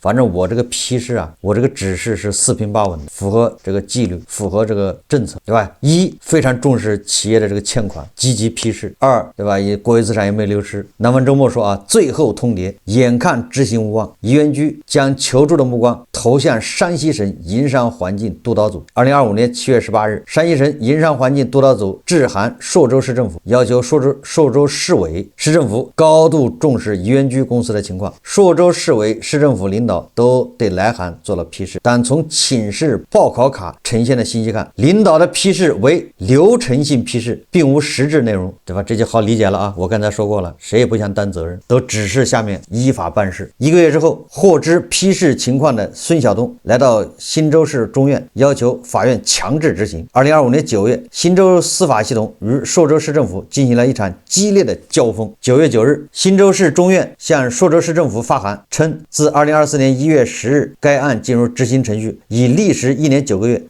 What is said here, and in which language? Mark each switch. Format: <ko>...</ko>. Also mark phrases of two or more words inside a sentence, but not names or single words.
<zh>反正我这個批示我這個指示是四平八穩的，符合這個紀律，符合這個政策，對吧？一，非常重視企業的這個欠款，積極批示；二，對吧？也國有資產也沒流失。南方周末說最後通牒，眼看執行無望，醫院局將求助的目光投向山西省营商環境督導組。2025年7月18日，山西省营商環境督导組致函朔州市政府，要求朔州市委、市政府高度重视宜源居公司的情况。朔州市委、市政府领導都对来函做了批示，但从寝室报考卡呈现的信息看，領導的批示為流程性批示，並無實質內容，對吧？這就好理解了啊！我剛才說過了，誰也不想擔責任，都指示下面依法辦事。1個月之後，獲知批示情況的孫曉東來到忻州市中院，要求法院強制執行。2025年9月，忻州司法系統與朔州市政府進行了一場激烈的交鋒。9月9日，忻州市中院向朔州市政府發函稱，自2024年1月10日，該案進入執行程序，已歷時1年9個月。</zh>